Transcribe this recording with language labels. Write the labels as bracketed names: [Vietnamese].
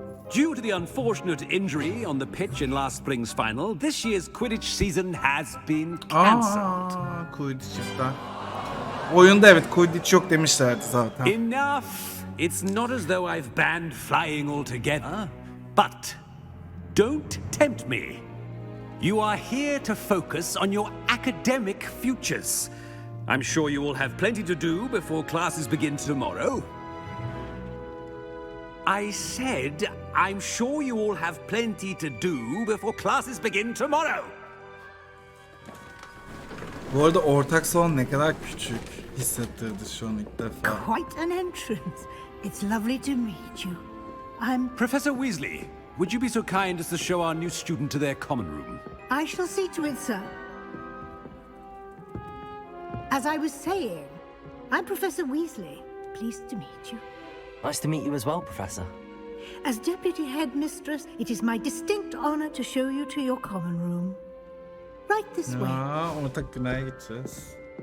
[English] Due to the unfortunate injury on the pitch in last spring's final, this year's Quidditch season has been cancelled. [Turkish] Quidditch iptal. Oyunda evet Quidditch yok demişlerdi zaten. [English] Enough! It's not as though I've banned flying altogether, but don't tempt me. You are here to focus on your academic futures. I'm sure you will have plenty to do before classes begin tomorrow. I said, I'm sure you all have plenty to do before classes begin tomorrow. [Turkish] Bu arada ortak salon ne kadar küçük hissettirdi şu an ilk defa. [English] Quite an entrance. It's lovely to meet you. I'm... Professor Weasley, would you be so kind as to show our new student to their common room? I shall see to it, sir. As I was saying, I'm Professor Weasley. Pleased to meet you. Nice to meet you as well, Professor. As Deputy Headmistress, it is my distinct honor to show you to your common room. Right this way. [Turkish] Aa, ortak binaya gideceğiz.